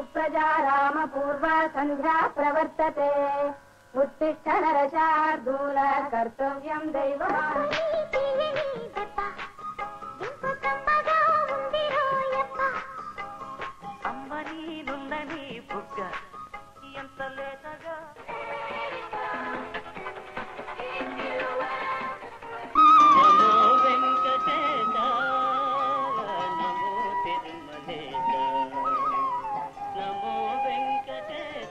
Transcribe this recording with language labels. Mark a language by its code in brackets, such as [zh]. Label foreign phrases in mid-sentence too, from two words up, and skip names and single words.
[sa] पूजा राम पूर्वा संध्या प्रवर्तते उत्तिष्ठ नरशार्दूल कर्तव्यं दैवमान् [te] అమ్మనీనుందని బుగ్గ ఎంత లేతగా నమో వెంకటేశ నమో తిరుమలేశ నమో వెంకటేశ.